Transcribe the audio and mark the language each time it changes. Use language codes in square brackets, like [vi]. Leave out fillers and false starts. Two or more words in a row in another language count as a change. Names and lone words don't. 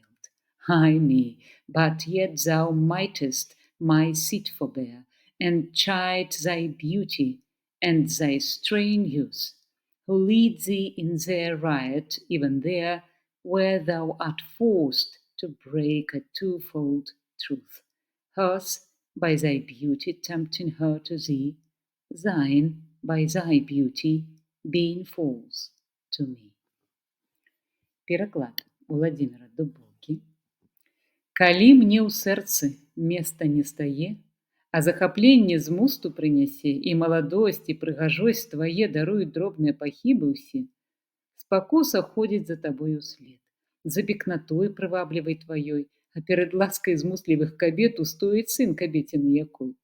[en] Ay me, but yet thou mightest my seat forbear, and chide thy beauty and thy strenuous, who lead thee in their riot, even there where thou art forced to break a twofold truth, hers by thy beauty tempting her to thee, thine by thy beauty being false to me. [be] Пераклад Владимира Дубоўкі. Калі мне ў сэрцы места не стае, а захапленне з мусту прынясе, і маладосць, і прыгажосць твае даруюць дробныя пахібы ўсе, спакуса ходзіць за табою след, за пекнатой прываблівай тваёй, а перад ласкай змуслівых кабет устоіць сын кабеціны якой.